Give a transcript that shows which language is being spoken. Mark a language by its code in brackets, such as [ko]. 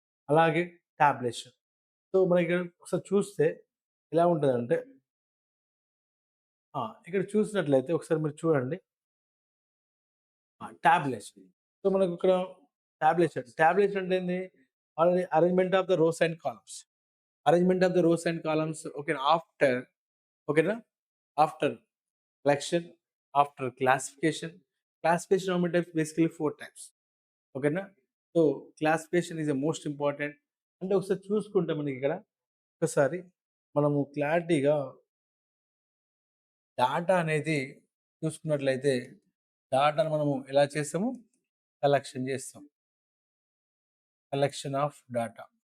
[te] అలాగే tabulation. So, మనకిక్కడ ఒకసారి చూస్తే ఎలా ఉంటదంటే ఇక్కడ చూసినట్లయితే ఒకసారి మీరు చూడండి. టాబ్లేషన్. సో, మనకిక్కడ టాబ్లేషన్ అంటే ఏంది? [en] Already arrangement of the rows and columns. Arrangement of the rows and columns [te] ఓకేనా? ఓకేనా? [en] After collection, after classification. Classification how many types? Basically 4 types. ఓకేనా? So, classification is the most important. [te] అంటే ఒకసారి చూసుకుంటే మనకిక్కడ ఒకసారి మనము క్లారిటీగా డాటా అనేది చూసుకున్నట్లయితే డాటాను మనము ఎలా చేస్తాము? [en] Collection చేస్తాం. Collection of data.